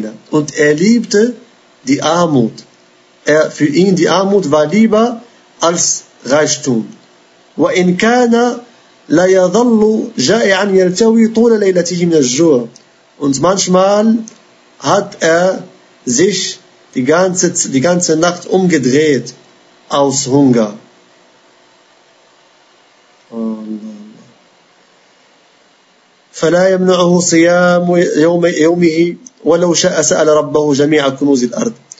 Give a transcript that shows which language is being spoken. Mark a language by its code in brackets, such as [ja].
[de] Und er liebte die Armut. Für ihn die Armut war lieber als Reichtum. [ar] وإن كان لا يظل جائعا يلتوي طول ليلته من الجوع. [de] Und manchmal hat er sich die ganze Nacht umgedreht aus Hunger. [ar] فلا يمنعه صيام يومه ولو شاء سأل ربه جميع كنوز الأرض.